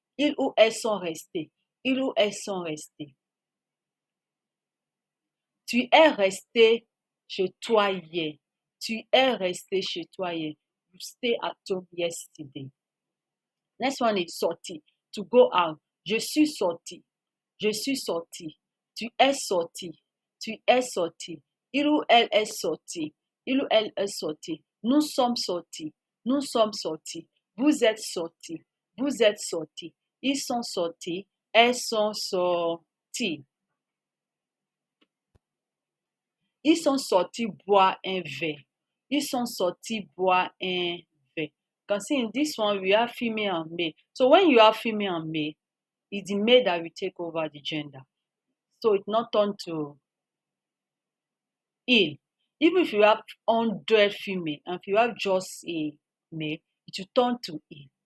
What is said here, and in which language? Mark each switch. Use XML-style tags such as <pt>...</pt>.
<fr>Ils ou elles sont restés. Ils ou elles sont restés. Tu es resté chez toi hier. Tu es resté chez toi hier.</fr> <en>You stay at home yesterday. Next one is</en> <fr>sorti.</fr> <en>To go out.</en> <fr>Je suis sorti. Je suis sorti. Tu es sorti. Tu es sorti. Il ou elle est sorti. Il ou elle est sorti. Nous sommes sortis. Nous sommes sortis. Vous êtes sortis. Vous êtes sortis. Ils sont sortis. Elles sont sorties. Ils sont sortis boire un verre. Ils sont sortis boire un verre.</fr> <en>You can see in this one we have female and male. So when you have female and male, it's the male that will take over the gender. So it's not turned to il. Even if you have 100 female and if you have just a male, it will turn to il.</en>